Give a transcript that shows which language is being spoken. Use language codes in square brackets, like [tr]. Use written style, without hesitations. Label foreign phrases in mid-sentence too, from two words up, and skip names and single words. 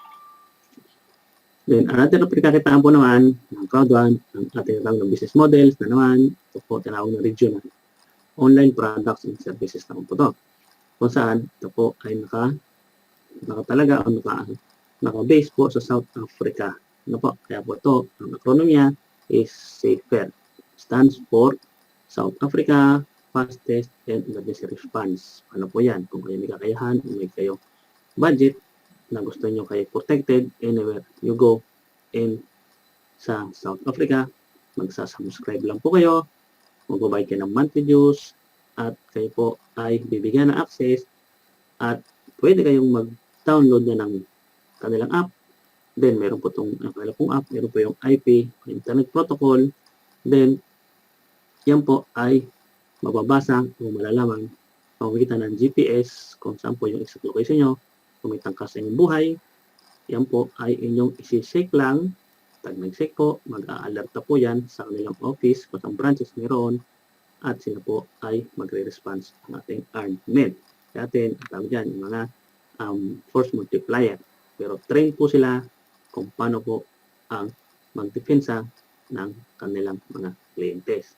[tl] Then, another pinakakitaan po naman ng Crowd1, ang ating ng [en] business models [tl] na naman, ito po tinawag na [en] regional online products and services [tl] naman po ito. Kung saan, ito po ay nakatalaga o naka-base po sa South Africa. Ano po? Kaya po ito, ang acronym niya is SAFER. [en] Stands for South Africa Fastest and Emergency Response. [tl] Ano po yan? Kung kayo may kakayahan, may kayo budget na gusto nyo kayo [en] protected anywhere you go in [tl] sa South Africa, magsasubscribe lang po kayo, magbabayad kayo ng monthly dues, at kayo po ay bibigyan ng access at pwede kayong mag-download na ng kanilang app. Then, meron po itong app, meron po yung IP, [en] Internet Protocol. [tl] Then, yan po ay mababasa o malalaman pamamagitan ng GPS kung saan po yung [en] exact location [tl] nyo, kung may tangkas sa inyong buhay. Yan po ay inyong isi-check lang. Pag nag-check po, mag-a-alerta po yan sa kanilang office kung saan branches meron at sila po ay magre-response ang ating [en] armed men. [tl] Kaya atin, tawag dyan, yung mga [en] force multiplier. [tl] Pero train po sila kung paano po ang magdepensa ng kanilang mga clientes.